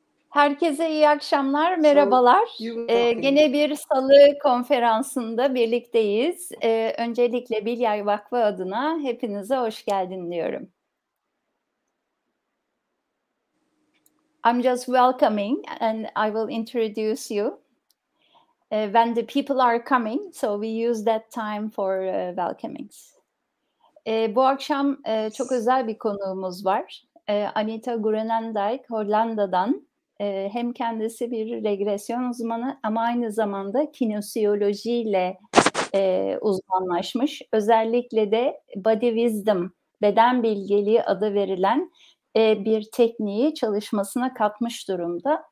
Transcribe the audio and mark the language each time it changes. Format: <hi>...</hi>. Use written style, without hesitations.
<tr>Herkese iyi akşamlar, merhabalar. Gene bir salı konferansında birlikteyiz. Öncelikle Bilyay Vakfı adına hepinize hoş geldin diyorum.</tr> <en>I'm just welcoming and I will introduce you when the people are coming, so we use that time for welcomings.</en> <tr>Bu akşam çok özel bir konuğumuz var. Anita Groenendijk, Hollanda'dan. Hem kendisi bir regresyon uzmanı ama aynı zamanda kinesiyoloji ile uzmanlaşmış. Özellikle de body wisdom, beden bilgeliği adı verilen bir tekniği çalışmasına katmış durumda.</tr>